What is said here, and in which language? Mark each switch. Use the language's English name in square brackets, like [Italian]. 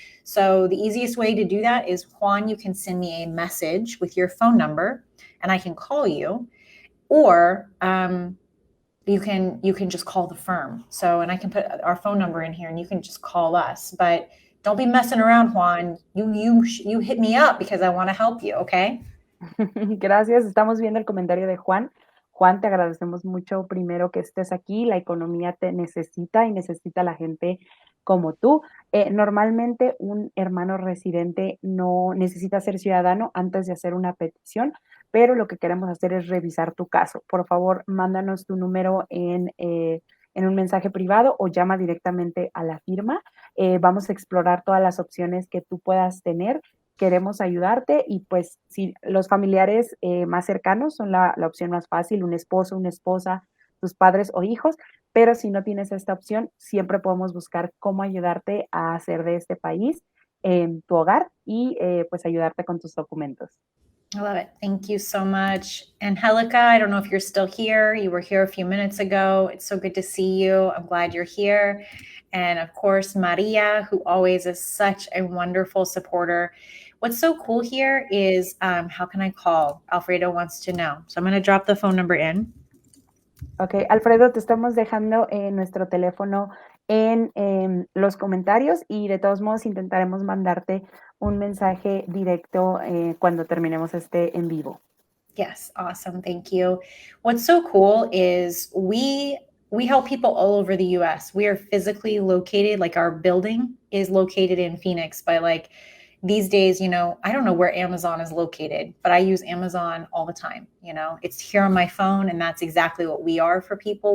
[English] So the easiest way to do that is, Juan, you can send me a message with your phone number and I can call you, or you can just call the firm. So, and I can put our phone number in here and you can just call us, but don't be messing around, Juan. You hit me up because I want to help you. Okay. [Spanish] Gracias. Estamos viendo el comentario de Juan. Juan, te agradecemos mucho primero que estés aquí. La economía te necesita y necesita a la gente como tú. Normalmente un hermano residente no necesita ser ciudadano antes de hacer una petición, pero lo que queremos hacer es revisar tu caso. Por favor, mándanos tu número en en un mensaje privado o llama directamente a la firma. Vamos a explorar todas las opciones que tú puedas tener. Queremos ayudarte y pues si los familiares más cercanos son la opción más fácil, un esposo, una esposa, tus padres o hijos, pero si no tienes esta opción, siempre podemos buscar cómo ayudarte a hacer de este país tu hogar y pues ayudarte con tus documentos. [English] I love it. Thank you so much. Angelica, I don't know if you're still here. You were here a few minutes ago. It's so good to see you. I'm glad you're here. And of course, Maria, who always is such a wonderful supporter. What's so cool here is how can I call? Alfredo wants to know. So I'm going to drop the phone number in. [Spanish] Ok, Alfredo, te estamos dejando nuestro teléfono en los comentarios y de todos modos intentaremos mandarte un mensaje directo cuando terminemos este en vivo. [English] Yes, awesome. Thank you. What's so cool is we help people all over the US. We are physically located, like our building is located in Phoenix, but like these days, you know, I don't know where Amazon is located, but I use Amazon all the time. You know, it's here on my phone, and that's exactly what we are for people.